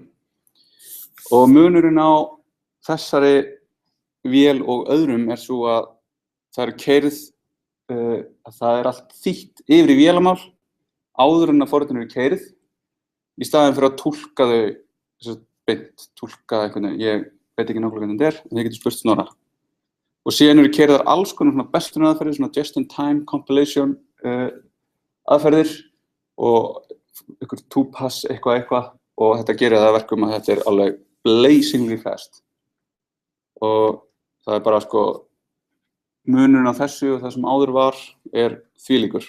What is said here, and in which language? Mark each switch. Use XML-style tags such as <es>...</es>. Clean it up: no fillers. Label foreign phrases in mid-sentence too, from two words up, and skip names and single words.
<is>Og munurinn á þessari vél og öðrum svo að það keyrð, að það allt þýtt yfir í vélamál áður en að forritun eru keyrð, í staðinn fyrir að túlka þau beint, túlka einhvern veginn, ég veit ekki nákvæmlega hvernig þetta en þið getur spurt Snorra. Og síðan eru keyrðar alls konar svona bestunaðferðir, svona</is> <en>just-in-time compilation</en> <is>aðferðir og einhver two-pass eitthvað og þetta gerir það verkum að þetta alveg</is> <en>blazingly fast.</en> <is>Og það bara munurinn á þessu og það sem áður var þvílíkur.</is>